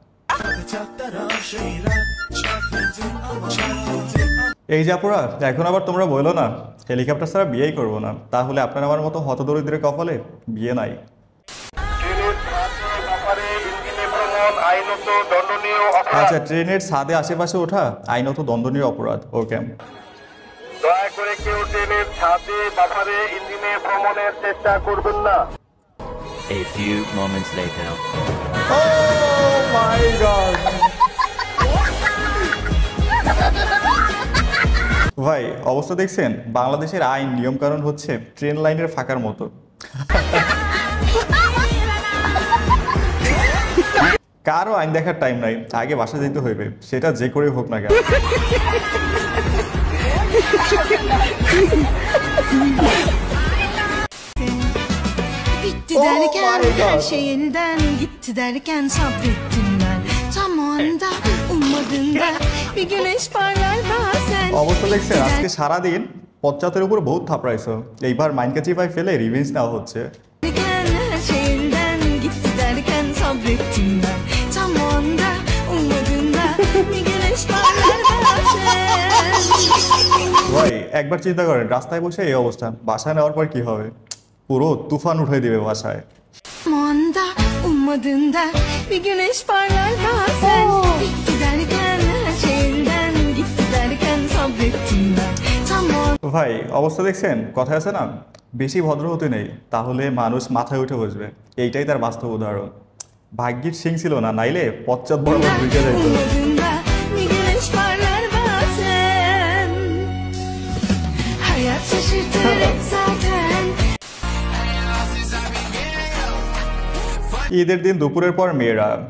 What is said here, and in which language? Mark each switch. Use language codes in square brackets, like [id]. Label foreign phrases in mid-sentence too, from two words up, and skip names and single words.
[bn] এই জাপুরা, এখন আবার তোমরা বলো না হেলিকপ্টার ছাড়া বিয়েই করবো না, তাহলে আপনার আমার মতো হতদরিদ্রের কপালে বিয়ে নাই। আচ্ছা, ট্রেনের ছাদে আশেপাশে ওঠা আইনত দণ্ডনীয় অপরাধ। ওকে, দয়া করে কেউ ট্রেনের ছাদে বাফারে ইঞ্জিনে ভ্রমণের চেষ্টা করবেন না। [en] A few moments later. Oh my God! [bn] ভাই, অবস্থা দেখছেন? বাংলাদেশের আইন নিয়ম কানুন হচ্ছে ট্রেন লাইনের ফাঁকার মতো। কারো আইন দেখার টাইম নাই, আগে বাসা যেতে হইবে, সেটা যে করে হোক না কেন। [tr] Bitti derken her şey elden gitti derken sabrettim ben. Tam o anda ummadığında bir güneş parlar bazen. [bn] অবস্থা দেখছেন? আজকে সারাদিন পশ্চাতের উপর বহুত থাপড়াইছো, এইবার মাইনকাচি ভাই ফেলে রিভেঞ্জ নেওয়া হচ্ছে। [tr] Derken her şey elden gitti derken sabrettim ben. Tam o anda ummadığında bir güneş parlar bazen. [bn] ভাই, একবার চিন্তা করেন, রাস্তায় বসে এই অবস্থা, বাসায় নেওয়ার পর কি হবে? পুরো তুফান উঠাই দিবে বাসায়। [tr] Tam o anda ummadığında bir güneş parlar bazen. Bitti derken her şey elden gitti derken sabrettim ben. Tam o [bn] ভাই, অবস্থা দেখছেন? কথা আছে না, বেশি ভদ্র হতে নেই, তাহলে মানুষ মাথায় উঠে বসবে। এইটাই তার বাস্তব উদাহরণ। ভাগ্যের সিং ছিল না, নাইলে পশ্চাৎ বরাবর ঢুকে যাইত। [tr] ummadığında bir güneş parlar bazen. Hayat şaşırtır hep zaten. [bn] ঈদের দিন দুপুরের পর মেয়েরা